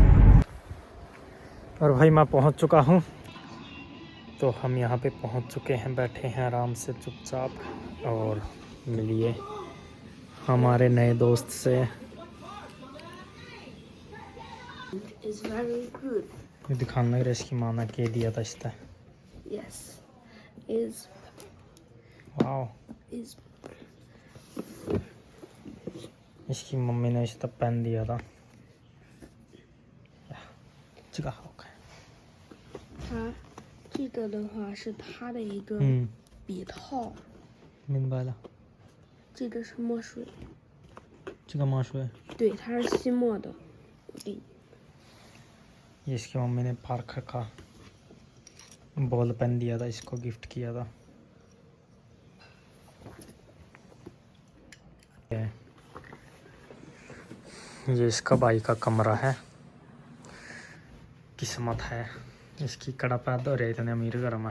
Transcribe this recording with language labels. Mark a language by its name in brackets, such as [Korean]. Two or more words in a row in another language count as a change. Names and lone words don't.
[Hindi] और भाई मैं पहुंच चुका हूं, तो हम यहाँ पे पहुंच चुके हैं, बैठे हैं आराम से चुपचाप, और मिलिए हमारे नए दोस्त से। ये दिखाने लग रहा है इसकी माँ ने के दिया था इसका। [English] Yes, is [Hindi] वाओ, इसकी मम्मी ने इसका पेन दिया था। [Chinese] 这个好看。它这个的话是它的一个笔套。明白了。这个是墨水。这个墨水。对，它是吸墨的。 [Hindi] ये इसकी मम्मी ने पार्कर का [English] ball pen [Hindi] दिया था, इसको गिफ्ट किया था। ये इसका भाई का कमरा है। किस्मत है इसकी, कड़ा पैदा हो रही इतने अमीर घर में।